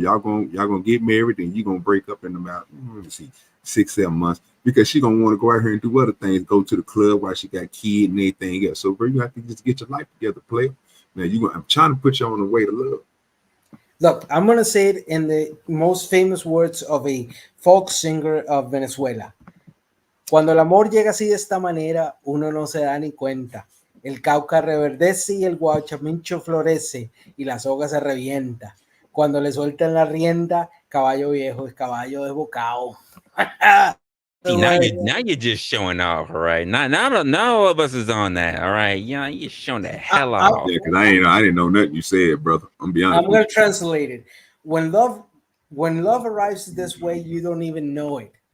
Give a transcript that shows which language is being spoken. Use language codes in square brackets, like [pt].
[en] Y'all gonna get married, and you're gonna break up in about 6-7 months, because she gonna want to go out here and do other things, go to the club while she got kid and everything else. So, bro, you have to just get your life together, player. Now I'm trying to put you on the way to love. Look, I'm gonna say it in the most famous words of a folk singer of Venezuela. [es] Cuando el amor llega así de esta manera, uno no se da ni cuenta. El Cauca reverdece y el guachamincho florece y la soga se revienta. Cuando le sueltan la rienda, caballo viejo es caballo desbocado. [en] See, now you're just showing off, all right? Now all of us is on that, all right? Yeah, you're showing the hell off. Yeah, because I didn't know nothing you said, brother. I'm be honest. I'm gonna translate it. When love arrives this way, you don't even know it.